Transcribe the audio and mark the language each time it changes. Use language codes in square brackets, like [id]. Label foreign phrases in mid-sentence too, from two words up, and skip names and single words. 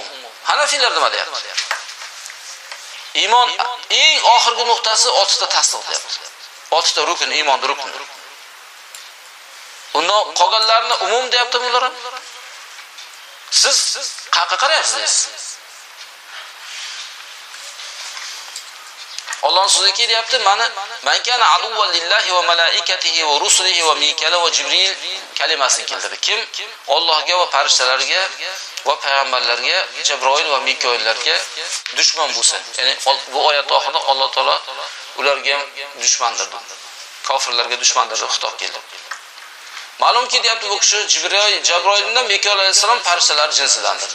[uz] Hanafiylar nima deyapti? Iymon eng oxirgi nuqtasi 6 ta tasdiq deyapti. 6 ta rukun, iymon rukun. Undan qolganlarni umum deyapti bular ham. Siz qayerga qarayapsiz? Allohning so'ziga deyapti, mana [ar] من كان عدوا لله وملائكته ورسله وميكال وجبريل [uz] kalimasini keltirdi. Kim Allohga va farishtalarga va payg'ambarlarga, Jabroil va Mikoillarga dushman bo'lsa, ya'ni bu oyat oxirida Alloh taolo ularga dushmandir dedi. Kofirlarga dushmandir deb xitob keldi. Ma'lumki deyapti bu kishi Jabroil bilan Mikoil alayhisalom farishtalar jinsidandir.